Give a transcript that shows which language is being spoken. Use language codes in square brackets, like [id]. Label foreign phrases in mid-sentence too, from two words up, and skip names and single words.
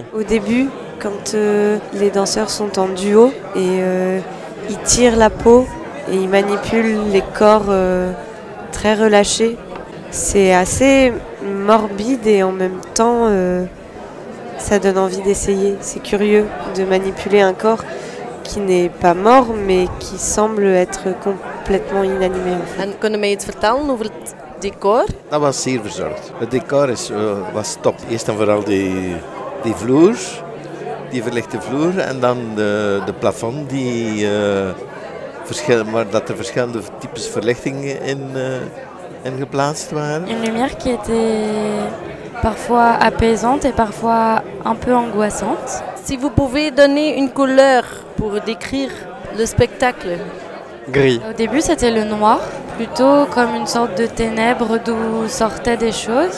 [fr] Au début, quand les danseurs sont en duo et ils tirent la peau et ils manipulent les corps très relâchés, c'est assez morbide et en même temps ça donne envie d'essayer. C'est curieux de manipuler un corps qui n'est pas mort mais qui semble être complètement inanimé. En fait. [nl] En kunnen mij iets vertellen over het decor? Dat was zeer verzorgd. Het decor was top. Eerst en vooral die vloer, die verlichte vloer en dan de plafond waar dat er verschillende types verlichtingen in geplaatst waren. [fr] Une lumière qui était parfois apaisante et parfois un peu angoissante. Si vous pouvez donner une couleur pour décrire le spectacle. Gris. Au début c'était le noir, plutôt comme une sorte de ténèbres d'où sortaient des choses.